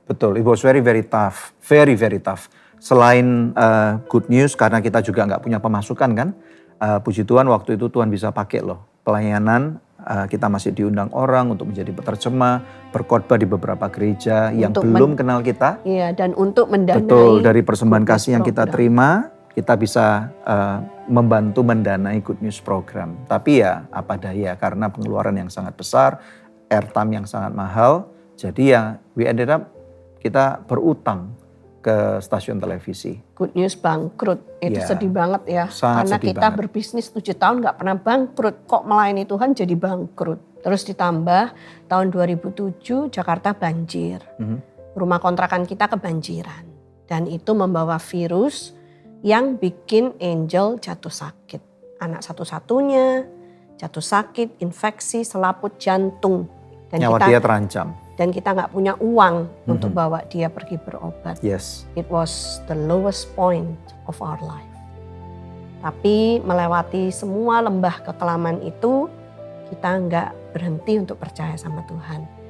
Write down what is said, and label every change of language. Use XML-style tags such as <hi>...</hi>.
<en>Betul, it was very tough, very tough.</en> <id>Selain Good News karena kita juga nggak punya pemasukan kan, puji Tuhan waktu itu Tuhan bisa pakai loh pelayanan, kita masih diundang orang untuk menjadi penerjemah, berkhotbah di beberapa gereja yang belum kenal kita. Iya, dan untuk mendanai. Betul, dari persembahan kasih yang kita terima, kita bisa membantu mendanai Good News Program. Tapi ya apa daya karena pengeluaran yang sangat besar, airtime yang sangat mahal, jadi ya</id> <en>we ended up</en> <id>kita berutang ke stasiun televisi. Good News bangkrut, itu sedih banget ya. Karena kita berbisnis 7 tahun gak pernah bangkrut, kok melayani Tuhan jadi bangkrut. Terus ditambah tahun 2007 Jakarta banjir, rumah kontrakan kita kebanjiran. Dan itu membawa virus yang bikin Angel jatuh sakit. Anak satu-satunya jatuh sakit, infeksi, selaput jantung. Dan nyawa dia terancam. Dan kita nggak punya uang untuk bawa dia pergi berobat.</id> <en>Yes. It was the lowest point of our life.</en> <id>Tapi melewati semua lembah kekelaman itu, kita nggak berhenti untuk percaya sama Tuhan.</id>